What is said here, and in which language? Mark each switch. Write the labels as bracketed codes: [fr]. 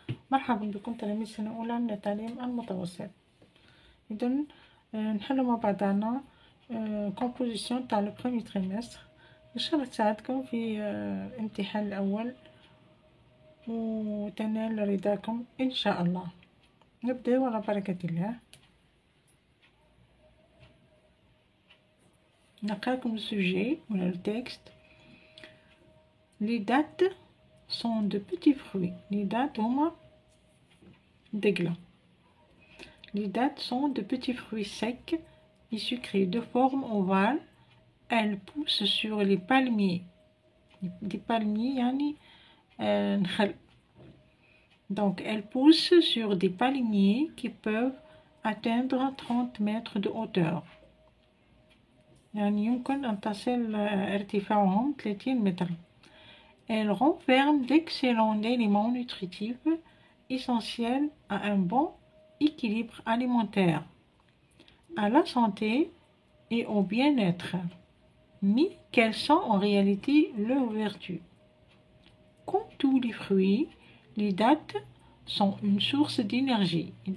[ar] مرحبا بكم تلاميذ سنة أولى من التعليم المتوسط. إذن نحل مع بعضنا كومبوزيسيون تاع لو بروميي تريمستر إن شاء الله تساعدكم في الامتحان الأول وتنال رضاكم إن شاء الله. نبدأ على بركة الله. نقراكم السوجي ولا التكست. [fr] Les dattes sont de petits fruits. Les dattes [ar] هما دقلة. [fr] Les dattes sont de petits fruits secs et sucrés de forme ovale. Elles poussent sur les palmiers. Des palmiers [ar] يعني نخل. [fr] Donc elles poussent sur des palmiers qui peuvent atteindre 30 mètres de hauteur. [ar] يعني يمكن أن تصل ارتفاعهم 30 متر. [fr] Elles renferment d'excellents éléments nutritifs essentiels à un bon équilibre alimentaire, à la santé et au bien-être. Mais quelles sont en réalité leurs vertus? Comme tous les fruits, les dattes sont une source d'énergie.